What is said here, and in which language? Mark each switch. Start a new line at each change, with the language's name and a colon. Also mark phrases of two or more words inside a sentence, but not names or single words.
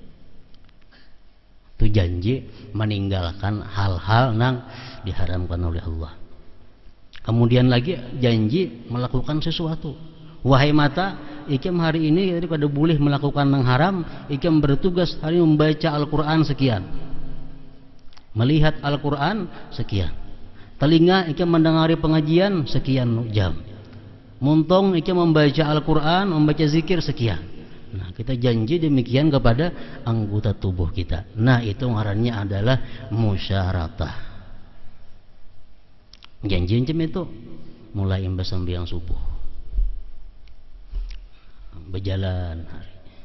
Indonesian: Itu janji meninggalkan hal-hal yang diharamkan oleh Allah. Kemudian lagi janji melakukan sesuatu.
Banjar: Wahai mata, ikam hari ini daripada boleh melakukan yang haram, ikam bertugas hari ini membaca Al-Quran sekian, melihat Al-Quran sekian. Telinga ikam mendengari pengajian sekian jam. Muntong ikam membaca Al-Quran, membaca zikir sekian.
Indonesian: Nah, kita janji demikian kepada anggota tubuh kita.
Banjar: Nah, itu ngarannya adalah musyaratah. Janji macam itu mulai imbas sembahyang subuh, berjalan hari.